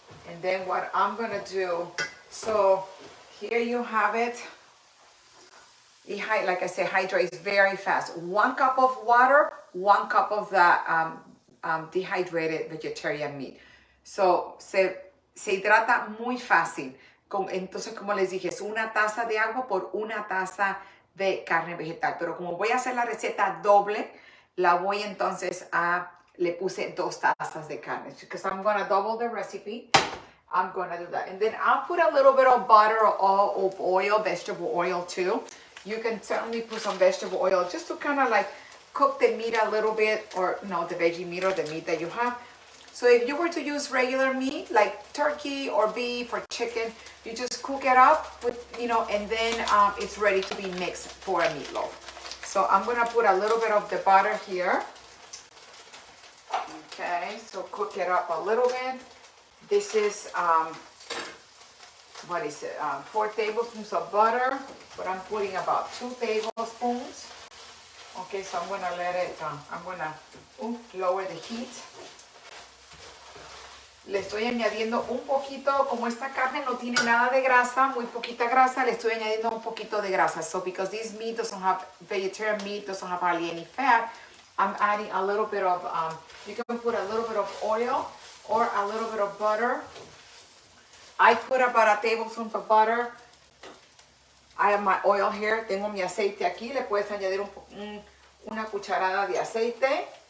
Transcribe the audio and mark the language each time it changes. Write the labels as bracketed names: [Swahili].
[English] And then what I'm going to do, so here you have it. Like I say, hydrates very fast. 1 cup of water, 1 cup of the dehydrated vegetarian meat. [Spanish] So se hidrata muy fácil. Entonces, como les dije, es una taza de agua por una taza de carne vegetal. Pero como voy a hacer la receta doble, la voy entonces le puse 2 tazas de carne. [English] Because I'm going to double the recipe. I'm going to do that. And then I'll put a little bit of butter or of oil, vegetable oil too. You can certainly put some vegetable oil just to kind of like cook the meat a little bit, or the veggie meat or the meat that you have. So if you were to use regular meat like turkey or beef or chicken, you just cook it up with, and then it's ready to be mixed for a meatloaf. So I'm going to put a little bit of the butter here. Okay, so cook it up a little bit. This is, 4 tablespoons of butter, but I'm putting about 2 tablespoons. Okay, so I'm going to let it, I'm going to lower the heat. [Spanish] Le estoy añadiendo un poquito, como esta carne no tiene nada de grasa, muy poquita grasa, le estoy añadiendo un poquito de grasa. [English] So because this meat doesn't have, vegetarian meat doesn't have hardly any fat, I'm adding a little bit of, you can put a little bit of oil or a little bit of butter. I put about a tablespoon of butter. I have my oil here. [Spanish] Tengo mi aceite aquí. Le puedes añadir una cucharada de aceite.